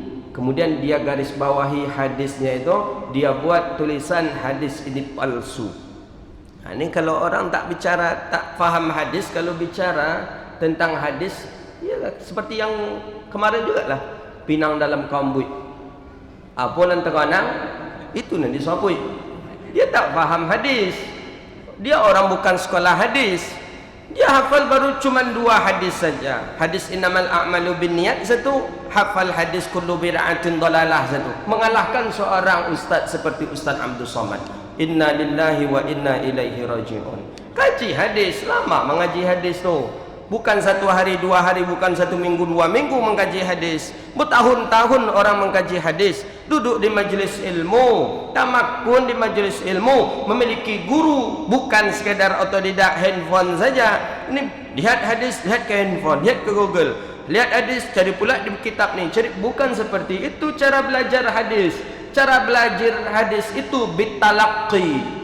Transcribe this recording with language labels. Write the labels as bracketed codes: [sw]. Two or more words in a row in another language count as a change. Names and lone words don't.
[ms] Kemudian dia garis bawahi hadisnya itu, dia buat tulisan hadis ini palsu. Ini kalau orang tak bicara, tak faham hadis, kalau bicara tentang hadis, ya seperti yang kemarin juga lah, pinang dalam kambui. Apa nanti kanang itu nanti sapui. Dia tak faham hadis. Dia orang bukan sekolah hadis. Dia hafal baru cuma 2 hadis saja. Hadis [ar] إنما الأعمال بالنيات [ms] satu, hafal hadis [ar] كل بدعة ضلالة [ms] satu. Mengalahkan seorang ustaz seperti Ustaz Abdul Somad. [ar] إنا لله وإنا إليه راجعون. [ms] Kaji hadis, lama mengaji hadis tu. Bukan 1 hari 2 hari, bukan 1 minggu 2 minggu mengkaji hadis. Bertahun-tahun orang mengkaji hadis. Duduk di majlis ilmu, tamakun di majlis ilmu, memiliki guru, bukan sekadar otodidak handphone saja. Ini lihat hadis, lihat ke handphone, lihat ke Google. Lihat hadis, cari pula di kitab ni. Cari, bukan seperti itu cara belajar hadis. Cara belajar hadis itu bitalaqi.